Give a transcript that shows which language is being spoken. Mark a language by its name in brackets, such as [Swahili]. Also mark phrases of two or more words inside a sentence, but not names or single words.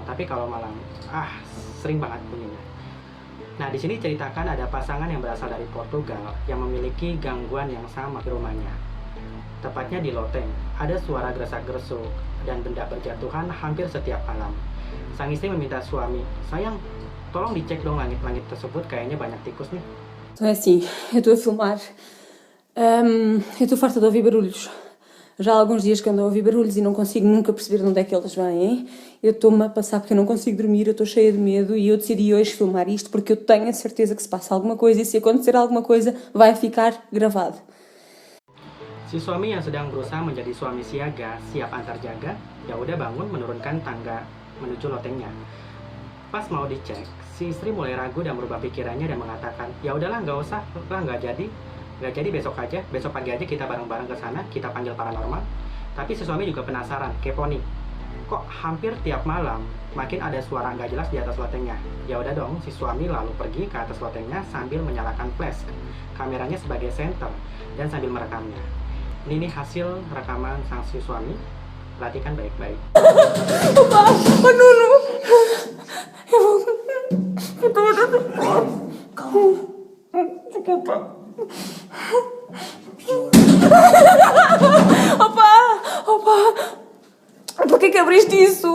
[Indonesian] Tapi kalau malam, sering banget bunyinya. Nah, di sini ceritakan ada pasangan yang berasal dari Portugal yang memiliki gangguan yang sama di rumahnya. Tepatnya di loteng, ada suara gersak-gersuk dan benda berjatuhan hampir setiap malam. Sang istri meminta suami, sayang, tolong dicek dong langit-langit tersebut, kayaknya banyak tikus nih. [Portuguese] Então é assim, eu estou a filmar, eu estou farta de ouvir barulhos. Já há alguns dias que ando a ouvir barulhos e não consigo nunca perceber de onde é que eles vêm. Eu estou-me a passar porque eu não consigo dormir, eu estou cheia de medo e eu decidi hoje filmar isto porque eu tenho a certeza que se passa alguma coisa e se acontecer alguma coisa vai ficar gravado. [Indonesian] Si suami yang sedang berusaha menjadi suami siaga, siap antar jaga, ya udah bangun menurunkan tangga menuju lotengnya. Pas mau dicek, si istri mulai ragu dan merubah pikirannya dan mengatakan, ya udahlah nggak usah, nggak jadi besok pagi aja kita bareng-bareng ke sana, kita panggil paranormal. Tapi si suami juga penasaran, kepo nih, kok hampir tiap malam makin ada suara nggak jelas di atas lotengnya. Ya udah dong, si suami lalu pergi ke atas lotengnya sambil menyalakan flash, kameranya sebagai senter dan sambil merekamnya. Ini hasil rekaman sang si suami. Perhatikan baik-baik. [Portuguese] Opa, oh Nuno! Eu estou a dar calma. Desculpa. Opa! Por que abriste isso?